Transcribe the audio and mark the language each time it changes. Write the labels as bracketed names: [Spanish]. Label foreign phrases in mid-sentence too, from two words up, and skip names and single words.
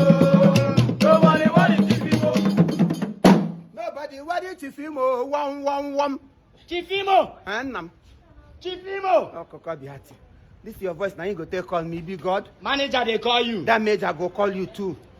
[Nigerian Pidgin] Nobody worry, Nobody worry, Chief Imo, wom, wom, wom. [Igbo] Chief Imo. Eh, nna m. Chief Imo. Ọkụkọ bịa ti. [Nigerian Pidgin] This your voice, na you go take call me, big God. Manager dey call you. That major go call you too.